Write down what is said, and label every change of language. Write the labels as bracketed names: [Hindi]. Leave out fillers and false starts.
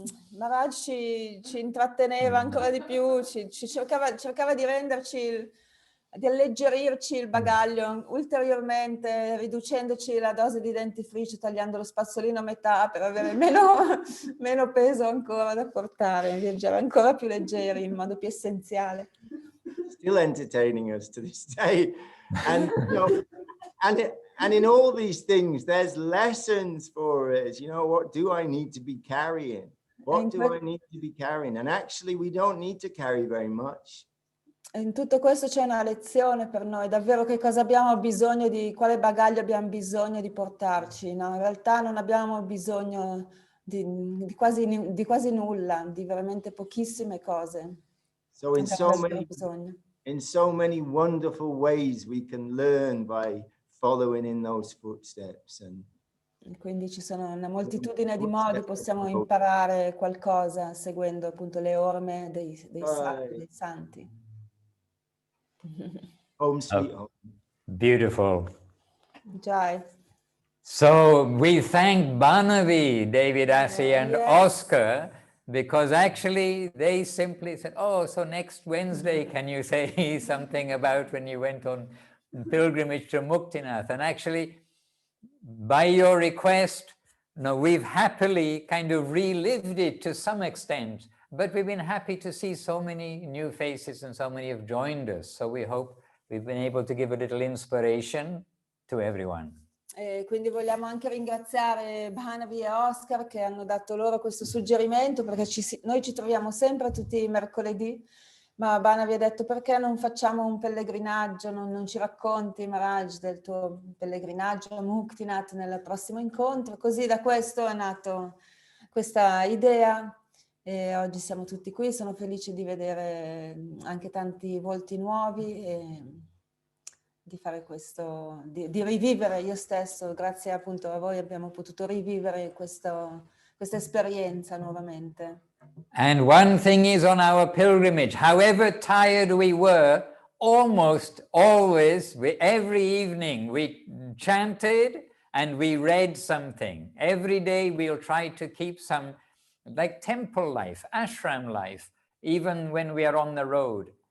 [Italian] Maharaj ci intratteneva ancora di più, ci cercava di renderci di alleggerirci il bagaglio ulteriormente, riducendoci la dose di dentifricio, tagliando lo spazzolino a metà per avere meno peso ancora da portare, viaggiare ancora più leggeri in modo più essenziale. [English] Still entertaining us to this day. And, you know, and in all these things, there's lessons for us. You know, what do I need to be carrying? What do I need to be carrying? And actually, we don't need to carry very much. [Italian] In tutto questo c'è una lezione per noi, davvero che cosa abbiamo bisogno di, quale bagaglio abbiamo bisogno di portarci. No, in realtà non abbiamo bisogno di quasi nulla, di veramente pochissime cose. [English] So in so many wonderful ways we can learn by following in those footsteps. And [Italian] quindi ci sono una moltitudine di modi, possiamo imparare qualcosa seguendo appunto le orme dei sacri, dei santi. [English] Home sweet home. Beautiful. Jai. So we thank Banavi, David Assi and Oscar, because actually they simply said, oh, so next Wednesday, can you say something about when you went on pilgrimage to Muktinath? And actually, by your request, no, we've happily kind of relived it to some extent, but we've been happy to see so many new faces and so many have joined us. So we hope we've been able to give a little inspiration to everyone. [Italian] E quindi vogliamo anche ringraziare Bhanavi e Oscar che hanno dato loro questo suggerimento, perché noi ci troviamo sempre tutti i mercoledì, ma Bhanavi ha detto perché non facciamo un pellegrinaggio, non ci racconti Maharaj del tuo pellegrinaggio a Muktinath nel prossimo incontro, così da questo è nato questa idea e oggi siamo tutti qui, sono felice di vedere anche tanti volti nuovi e di fare questo, di rivivere io stesso, grazie appunto a voi abbiamo potuto rivivere questa esperienza nuovamente. [English] And one thing is on our pilgrimage, however tired we were, almost always, every evening we chanted and we read something. Every day we'll try to keep some, like temple life, ashram life, even when we are on the road.